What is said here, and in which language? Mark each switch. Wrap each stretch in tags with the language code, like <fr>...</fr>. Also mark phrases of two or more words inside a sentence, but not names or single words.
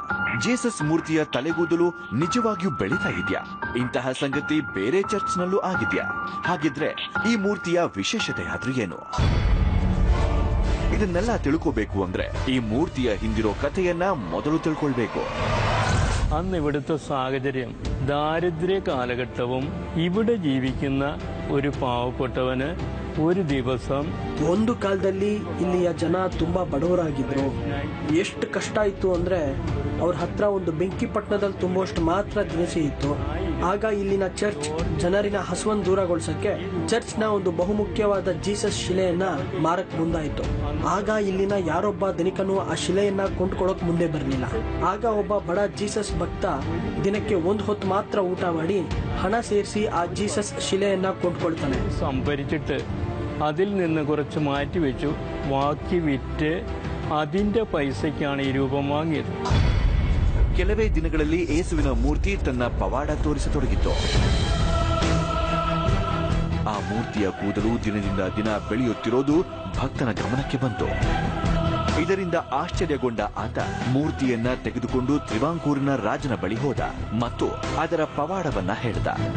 <kn>ಜೀಸಸ್ ಮೂರ್ತಿಯ ತಲೆಗೂದಲು ನಿಜವಾಗಿಯೂ ಬೆಳೀತಾ ಇದೆಯಾ? ಇಂತಹ ಸಂಗತಿ ಬೇರೆ ಚರ್ಚ್ನಲ್ಲೂ ಆಗಿದ್ಯಾ? ಹಾಗಿದ್ರೆ ಈ ಮೂರ್ತಿಯ ವಿಶೇಷತೆ ಆದ್ರೂ ಏನು? ಇದನ್ನೆಲ್ಲ ತಿಳ್ಕೋಬೇಕು ಅಂದ್ರೆ ಈ മൂർത്തിയ ಹಿಂದಿರೋ കഥയನ್ನ ಮೊದಲು ತಿಳ್ಕೊಳ್ಬೇಕು.</kn> <ml>അന്ന് ഇവിടുത്തെ സാഹചര്യം ദാരിദ്ര്യ കാലഘട്ടവും ഇവിടെ ജീവിക്കുന്ന ഒരു പാവപ്പെട്ടവന് ഒരു ദിവസം</ml> <kn>ಒಂದು ಕಾಲದಲ್ಲಿ ಇಲ್ಲಿಯ ಜನ ತುಂಬಾ ಬಡವರಾಗಿದ್ರು. ಎಷ್ಟು ಕಷ್ಟ ಇತ್ತು ಅಂದ್ರೆ ಅವ್ರ ಹತ್ರ ಒಂದು ಬೆಂಕಿ ಪಟ್ಟಣದಲ್ಲಿ ತುಂಬುವಷ್ಟು ಮಾತ್ರ ದಿನಸಿ ಇತ್ತು. ಆಗ ಇಲ್ಲಿನ ಚರ್ಚ್ ಜನರಿನ ಹಸುವನ್ನು ದೂರಗೊಳಿಸಕ್ಕೆ ಚರ್ಚ್ನ ಒಂದು ಬಹುಮುಖ್ಯವಾದ ಜೀಸಸ್ ಶಿಲೆಯನ್ನ ಮಾರಕ್ ಮುಂದಾಯಿತು. ಆಗ ಇಲ್ಲಿನ ಯಾರೊಬ್ಬ ಧನಿಕನು ಆ ಶಿಲೆಯನ್ನ ಕೊಂಡ್ಕೊಳ್ಳೋಕ್ ಮುಂದೆ ಬರಲಿಲ್ಲ. ಆಗ ಒಬ್ಬ ಬಡ ಜೀಸಸ್ ಭಕ್ತ ದಿನಕ್ಕೆ ಒಂದು ಹೊತ್ತು ಮಾತ್ರ ಊಟ ಮಾಡಿ ಹಣ ಸೇರಿಸಿ ಆ ಜೀಸಸ್ ಶಿಲೆಯನ್ನ ಕೊಂಡ್ಕೊಳ್ತಾನೆ.</kn> <ml>സംഭരിച്ചിട്ട് അതിൽ നിന്ന് കുറച്ച് മാറ്റിവെച്ചു, ബാക്കി വിറ്റ് അതിന്റെ പൈസയ്ക്കാണ് ഈ രൂപം വാങ്ങിയത്.</ml> <kn>ಕೆಲವೇ ದಿನಗಳಲ್ಲಿ ಯೇಸುವಿನ ಮೂರ್ತಿ ತನ್ನ ಪವಾಡ ತೋರಿಸತೊಡಗಿತು. ಆ ಮೂರ್ತಿಯ ಕೂದಲು ದಿನದಿಂದ ದಿನ ಬೆಳೆಯುತ್ತಿರೋದು ಭಕ್ತನ ಗಮನಕ್ಕೆ ಬಂತು. ಇದರಿಂದ ಆಶ್ಚರ್ಯಗೊಂಡ ಆತ ಮೂರ್ತಿಯನ್ನ ತೆಗೆದುಕೊಂಡು ತ್ರಿವಾಂಕೂರಿನ ರಾಜನ ಬಳಿ ಹೋದ ಮತ್ತು ಅದರ ಪವಾಡವನ್ನ ಹೇಳಿದ.</kn>